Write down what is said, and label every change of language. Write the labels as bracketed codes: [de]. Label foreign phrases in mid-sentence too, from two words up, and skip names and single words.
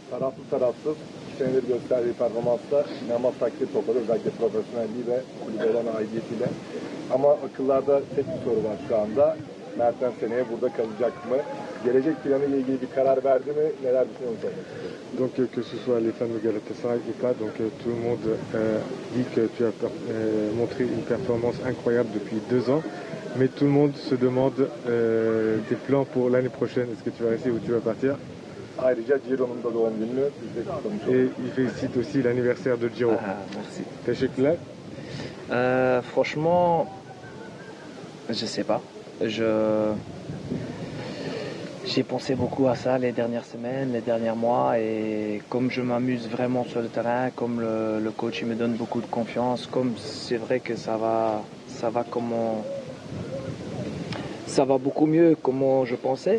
[tr] taraflı tarafsız 2 senedir gösterdiği performansla inanılmaz takdir topladı. Özellikle profesyonelliği ve kulübe olan aidiyetiyle. Ama akıllarda tek bir soru var şu anda. Mertens seneye burada kalacak mı? Gelecek planı ile ilgili bir karar verdi mi? Neler düşünüyorsunuz? [fr] Donc que ce soit les fans de Galatasaray ou pas, donc tout le monde dit que tu as montré une performance incroyable depuis 2 ans, mais tout le monde se demande tes plans pour l'année prochaine. Est-ce que tu vas rester ou tu vas partir? [tr] Ayrıca Ciro'nun da doğum gününü biz de kutlamış olduk. [fr] Et il félicite aussi l'anniversaire de Giro. Merci. [tr] Teşekkürler. [fr] Franchement, je sais pas. J'ai pensé beaucoup à ça les dernières semaines, les derniers mois, et comme je m'amuse vraiment sur le terrain, comme le coach il me donne beaucoup de confiance, comme c'est vrai que ça va beaucoup mieux comment je pensais.